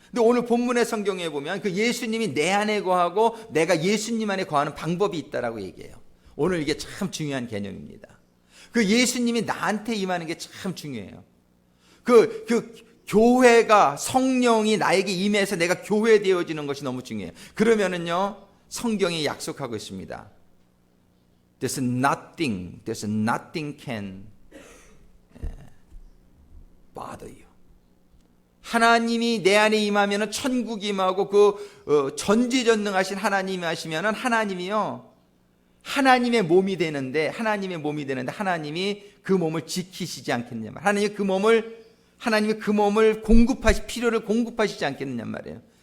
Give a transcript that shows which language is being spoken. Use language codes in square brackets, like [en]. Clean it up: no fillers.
[ko] 근데 오늘 본문의 성경에 보면 그 예수님이 내 안에 거하고 내가 예수님 안에 거하는 방법이 있다라고 얘기해요. 오늘 이게 참 중요한 개념입니다. 그 예수님이 나한테 임하는 게 참 중요해요. 그 교회가, 성령이 나에게 임해서 내가 교회 되어지는 것이 너무 중요해요. 그러면은요, 성경이 약속하고 있습니다. [en] There's nothing can bother you. [ko] 하나님이 내 안에 임하면은 천국이 임하고 그 전지전능하신 하나님이 하시면은 하나님이요, 하나님의 몸이 되는데 하나님이 그 몸을 지키시지 않겠냐 말이에요. 하나님이 그 몸을 필요를 공급하시지 않겠느냐 말이에요.